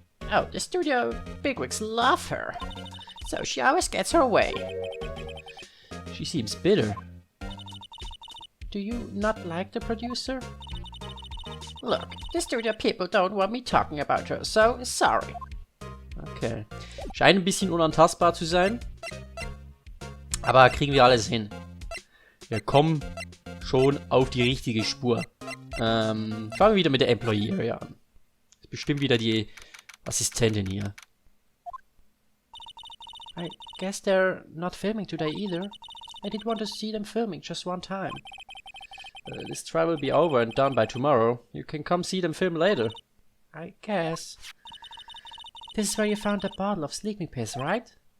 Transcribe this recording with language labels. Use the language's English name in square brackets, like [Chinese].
[English] Oh, the studio bigwigs love her, so she always gets her way. She seems bitter. Do you not like the producer? Look, the studio people don't want me talking about her, so sorry. Okay. [German] Scheint ein bisschen unantastbar zu sein. Aber kriegen wir alles hin. Wir kommen schon auf die richtige Spur. Fangen wir wieder mit der Employee Area an. Ist bestimmt wieder die Assistentin hier. [English] I guess they're not filming today either. I did want to see them filming just one time. This trial will be over and done by tomorrow. You can come see them film later. I guess. This is where you found that bottle of sleeping piss, right?